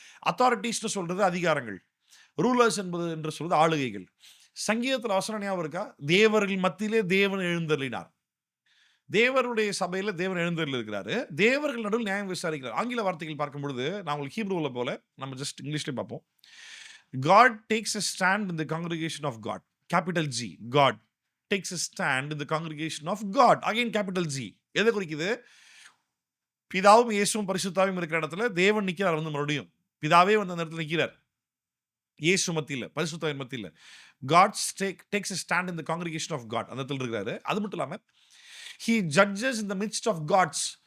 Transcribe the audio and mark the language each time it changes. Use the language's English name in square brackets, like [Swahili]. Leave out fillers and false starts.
[Tamil] Authorities சொல்றது அதிகாரங்கள், rulers என்று சொல்றது ஆளுகைகள். சங்கீதத்தில் வசனம் ஞாபகம் இருக்கா? தேவர்கள் மத்தியிலே தேவன் எழுந்தருளினார். தேவருடைய சபையில தேவன் எழுந்தருளி இருக்கிறாரு. தேவர்கள் நடுவில் நியாயம் விசாரிக்கிறார். ஆங்கில வார்த்தைகள் பார்க்கும் பொழுது நான் உங்களுக்கு ஹீப்ரூல போல, நம்ம ஜஸ்ட் இங்கிலீஷ்ல பார்ப்போம். [English] God takes a stand in the congregation of God. Capital G. God takes a stand in the congregation of God. Again capital G. [Tamil] எதை குறிக்குது? பிதாவும் இயேசுவும் பரிசுத்தாவும் இருக்கிற இடத்துல தேவன் நிற்கிறார். வந்து மறுபடியும் பிதாவே வந்து அந்த இடத்துல நிற்கிறார். இயேசு மத்தியில், பரிசுத்தாவின் மத்தியில். [English] God takes a stand in the congregation of God. [Tamil] அந்த இடத்துல இருக்கிறாரு. அது மட்டும் இல்லாம [English] he judges in the midst of gods.